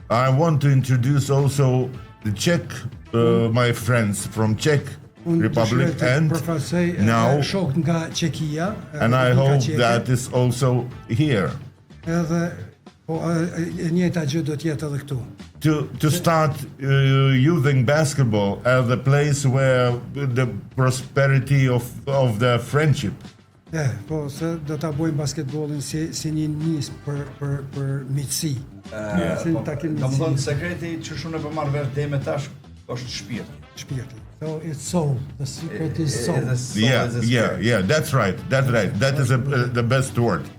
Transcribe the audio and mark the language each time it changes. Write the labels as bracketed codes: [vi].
[en] I want to introduce also the Czech, my friends from Czech Republic, and now, [sq] shok nga Çekia, [en] and I hope that is also here. [sq] Edhe e njëjta gjë do të jetë edhe këtu. [en] To start using basketball as the place where the prosperity of the friendship. [sq] Po, se do ta bëjmë basketbollin si një nisë për miqësi. Domethënë sekreti që shumë e përmarr vesh deri më tash është [en] shpirti. So it's soul. The secret is soul. Yeah, that's right. That is the best word.